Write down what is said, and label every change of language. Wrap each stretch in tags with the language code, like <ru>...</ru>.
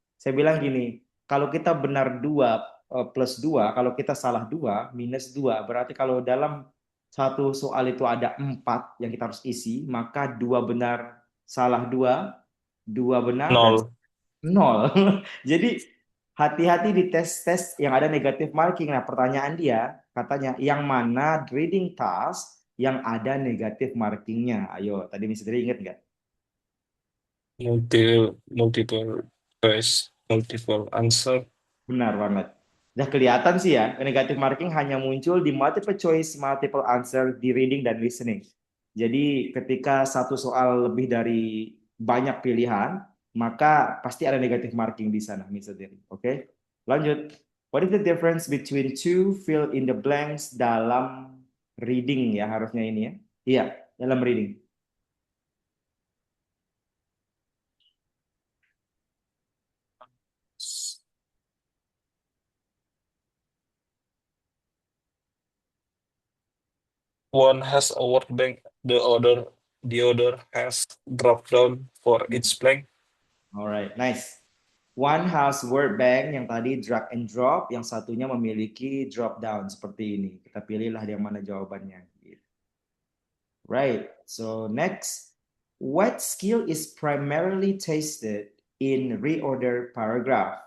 <id>Saya bilang gini, kalau kita benar 2 plus 2, kalau kita salah 2 minus 2, berarti kalau dalam satu soal itu ada 4 yang kita harus isi, maka 2 benar, salah 2, 2 benar, dan Nol. 0. Jadi hati-hati di tes-tes yang ada negatif marking. Nah, pertanyaan dia katanya yang mana reading task yang ada negatif markingnya? Ayo, tadi Mister ingat nggak?</id> <en>Multiple choice, multiple answer.</en> <id>Benar banget. Udah kelihatan sih ya, negatif marking hanya muncul di multiple choice, multiple answer di reading dan listening. Jadi ketika satu soal lebih dari banyak pilihan, maka pasti ada negatif marking di sana, Mister Derry. Oke, lanjut.</id> <en>What is the difference between two fill in the blanks</en> <id>dalam reading ya harusnya ini ya? Iya, dalam reading.</id> <en>One has a word bank, the other has drop down for each blank. Alright, nice. One has word bank yang tadi drag and drop,</en> <id>yang satunya memiliki</id> <en>drop down</en> <id>seperti ini. Kita pilihlah yang mana jawabannya.</id> <en>Right. So next, what skill is primarily tested in reorder paragraph?</en>